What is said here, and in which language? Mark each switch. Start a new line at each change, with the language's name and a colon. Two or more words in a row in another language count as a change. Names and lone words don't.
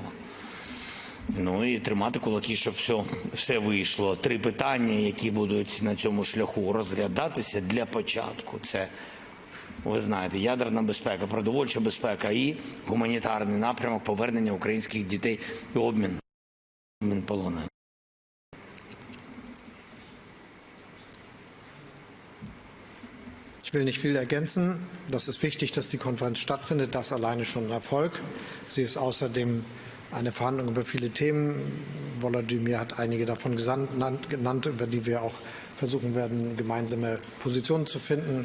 Ukrainian: Ну і тримати кулаки, щоб все вийшло. 3 питання, які будуть на цьому шляху розглядатися для початку. Це, ви знаєте, ядерна безпека, продовольча безпека і гуманітарний напрямок повернення українських дітей і обмін полонених.
German: Ich will nicht viel ergänzen. Das ist wichtig, dass die Konferenz stattfindet. Das alleine schon ein Erfolg. Sie ist außerdem eine Verhandlung über viele Themen. Volodymyr hat einige davon genannt, über die wir auch versuchen werden, gemeinsame Positionen zu finden.